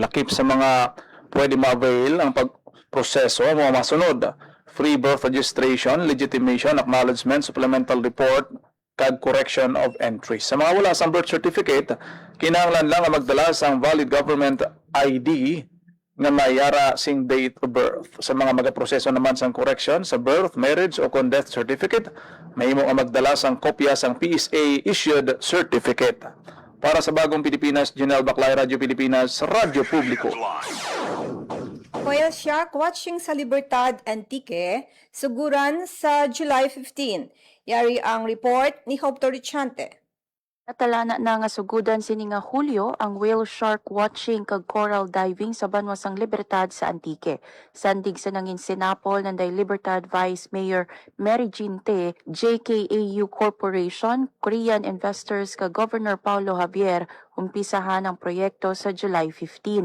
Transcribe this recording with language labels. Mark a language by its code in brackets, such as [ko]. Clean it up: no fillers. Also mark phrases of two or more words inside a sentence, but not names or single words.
[hil] Lakip sa mga pwede ma-avail ang proseso ang mga masunod: [en] free birth registration, legitimation, acknowledgement, supplemental report, [hil] kag [en] correction of entries. [hil] Sa mga wala sa [en] birth certificate, [hil] kinahanglan lang ang magdala sa [en] valid government ID [hil] nga mayara sing [en] date of birth. [hil] Sa mga magaproseso naman sa correction sa birth, marriage o kung [en] death certificate, [hil] mahimo ang magdala sa kopya sa [en] PSA issued certificate. [hil] Para sa Bagong Pilipinas, Janelle Baclay, Radyo Pilipinas, Radyo Publiko. [en] Whale shark watching [hil] sa Libertad Antique, suguran sa July 15. Yari ang report ni Hope Torrichante. Natalana na nga sugudan sini nga Hulyo ang [en] whale shark watching [hil] kag [en] coral diving [hil] sa Banwasang Libertad sa Antique. Sandig sa nangin sinapol nanday Libertad Vice Mayor Mary Jean Te, JKAU Corporation, [en] Korean investors [hil] kag Governor Paulo Javier umpisahan ang proyekto sa July 15.